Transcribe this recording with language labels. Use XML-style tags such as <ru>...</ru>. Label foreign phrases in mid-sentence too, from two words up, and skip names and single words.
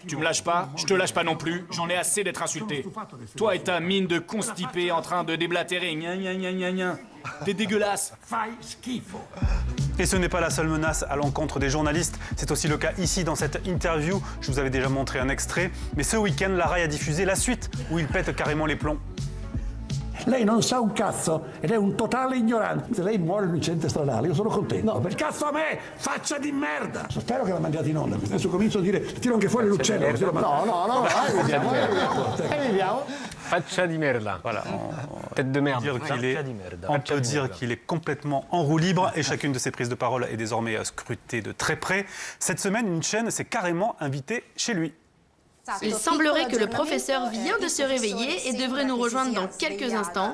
<fr>Tu me lâches pas, je te lâche pas non plus. J'en ai assez d'être insulté. Toi et ta mine de constipé en train de déblatérer. Gna gna gna gna gna. T'es dégueulasse. Et ce n'est pas la seule menace à l'encontre des journalistes. C'est aussi le cas ici dans cette interview. Je vous avais déjà montré un extrait. Mais ce week-end, la RAI a diffusé la suite où il pète carrément les plombs.</fr> <it>Lei non sa un cazzo ed è un totale ignorante. Se lei muore in un incidente stradale, io sono contento. No, per cazzo a me, faccia di merda! Spero che la mandiate in onda, perché adesso comincio a dire, tiro anche fuori l'uccello. No, vediamo. Faccia di merda.</it> <fr>Voilà. Tête de merde. On peut dire qu'il est complètement en roue libre et chacune de ses prises de parole est désormais scrutée de très près. Cette semaine, une chaîne s'est carrément invitée chez lui. Il semblerait que le professeur vient de se réveiller et devrait nous rejoindre dans quelques instants.</fr>